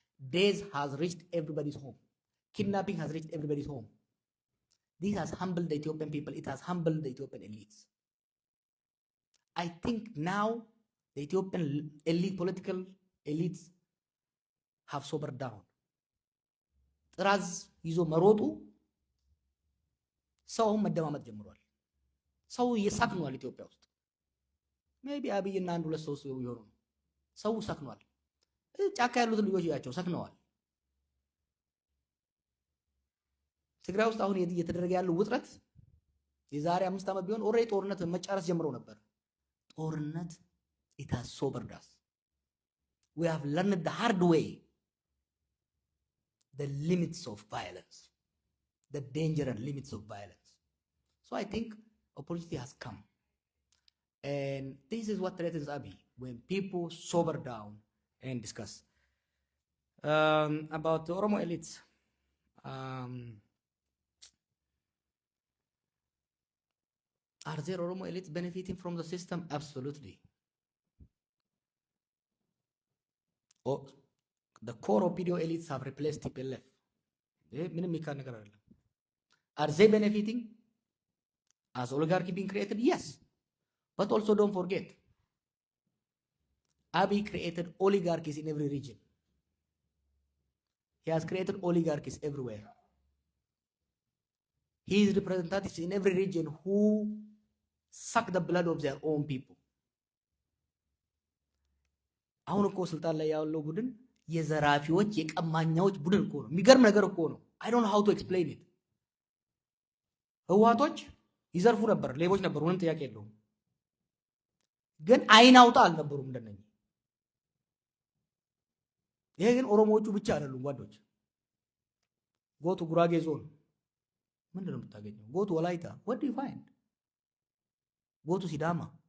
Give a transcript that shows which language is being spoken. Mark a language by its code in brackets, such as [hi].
[en] Days has reached everybody's home. Kidnapping has reached everybody's home. This has humbled the Ethiopian people. It has humbled the Ethiopian elites. I think now the Ethiopian elite, political elites have sobered down. [am] ጥራዝ ይዞ መሮጡ ሰው መደማመጥ ጀምሯል። ሰው እየሳክኗል ኢትዮጵያ ውስጥ ሜቢ አብይና አንድ ሁለት ሰው ይሆኑ ነው። ሰው ሰክኗል። ጫካ ያሉት ልጆች ያቸው ሰክነዋል። ትግራይ ውስጥ አሁን እየተደረገ ያለው ውጥረት የዛሬ 5 ዓመት ቢሆን ኦሬዲ ጦርነት መጫረስ ጀምረው ነበር። ጦርነት [en] it has sobered us. We have learned the hard way the limits of violence, the danger and limits of violence. So I think opportunity has come. And this is what threatens Abiy, when people sober down and discuss. About the Oromo elites. Are there Oromo elites benefiting from the system? Absolutely. Oh, the core Opidio elites have replaced TPLF. Are they benefiting? As oligarchy being created? Yes. But also don't forget, Abiy created oligarchies in every region. He has created oligarchies everywhere. His representatives in every region who suck the blood of their own people. [am] አሁን እኮ ስልጣን ላይ ያለው ቡድን የዘራፊዎች የቀማኛዎች ቡድን እኮ ነው። የሚገርም ነገር እኮ ነው። [en] I don't know how to explain it. [am] ህወሓቶች ይዘርፉ ነበር፣ ሌቦች ነበሩ፣ ምንም ጥያቄ የለውም። ግን አይን አውጣ አልነበሩም እንደነኝ። ይሄ ግን ኦሮሞዎቹ ብቻ አይደሉም ጓዶች። ጎቱ ጉራጌ ዞን ምንድነው የምታገኘው? ጎቱ ወላይታ [en] what do you find? [am] ጎቱ ሲዳማ